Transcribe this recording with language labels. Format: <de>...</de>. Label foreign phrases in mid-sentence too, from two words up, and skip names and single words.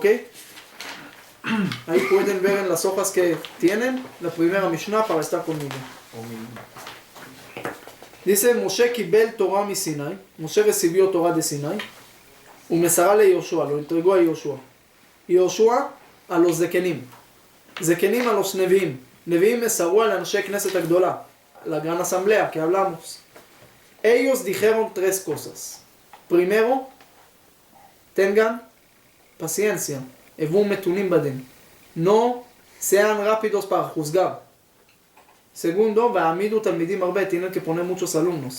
<es>Ahí pueden ver en las hojas que tienen la primera Mishnah para estar conmigo. Dice,</es> <he>משה קיבל תורה מסיני.</he> <es>Moshe recibió Torah de Sinai.</es> <he>ומסרה ליהושע,</he> <es>lo entregó a Yoshua. Yoshua a los Zekenim. Zekenim a los Neviim.</es> <he>נביאים מסרוה לאנשי כנסת הגדולה,</he> <es>la gran asamblea que hablamos. Ellos dijeron 3 cosas. Primero, tengan paciencia.</es> <he>הוו מתונים בדין.</he> <es>No sean rápidos para juzgar. Segundo,</es> <he>והעמידו תלמידים הרבה,</he> <es>tienen que poner muchos alumnos.</es>